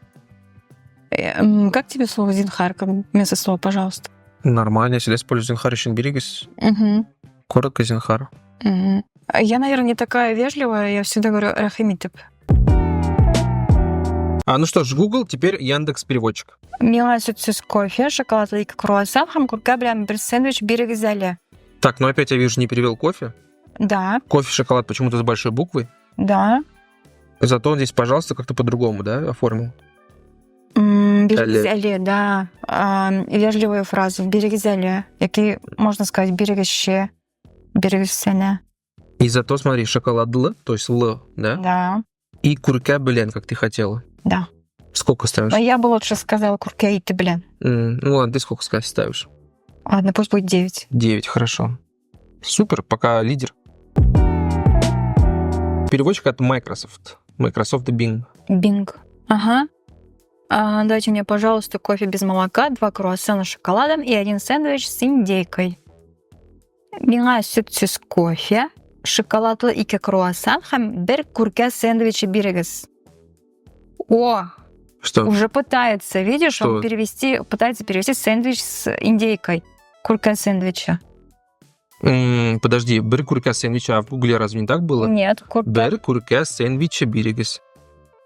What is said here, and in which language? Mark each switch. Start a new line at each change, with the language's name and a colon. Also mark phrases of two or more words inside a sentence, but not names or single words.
Russian: Как тебе слово Зинхар, как вместо слова «пожалуйста»? Нормально, я всегда использую Зинхар еще берегись. Коротко Зинхар. Я, наверное, не такая вежливая, я всегда говорю «рахимитеп». Ну что ж, Google, теперь Яндекс переводчик.
Tatar: Миңа сөтсіз кофе, шоколад и круассан һәм күркә белән 1 сэндвич берегез әле.
Russian: Так, опять я вижу, не перевел кофе. Да. Кофе, шоколад почему-то с большой буквой. Да. Зато он здесь, пожалуйста, как-то по-другому, да, оформил?
Tatar: Берегіз әле, да.
Russian: Вежливые фразы.
Tatar: Берегіз әле.
Russian: Які, можно сказать, берегізше, берегізсене. И зато, смотри, шоколадлы, то есть л, да? Да.
Tatar: И күркә белән,
Russian: как ты хотела. Да. Сколько ставишь? Но я бы лучше сказала
Tatar: күркә ите белән.
Russian: Ну ладно, ты сколько ставишь? Ладно, пусть будет 9. 9, хорошо. Супер, пока лидер. Переводчик от Microsoft. Microsoft Bing. Bing. Ага. Дайте мне, пожалуйста, кофе без молока, 2 круассана с шоколадом и 1 сэндвич с индейкой.
Tatar: Миңа сөтсіз кофе, шоколадлы 2 круассан һәм 1 күркә сэндвичи берегез. О!
Russian: Что? Уже пытается, видишь, Что? он пытается перевести сэндвич с индейкой.
Tatar: Күркә сэндвича.
Russian: Подожди,
Tatar: 1 күркә сэндвича,
Russian: а в Гугле разве не так было? Нет,
Tatar: 1 күркә сэндвича берегіз.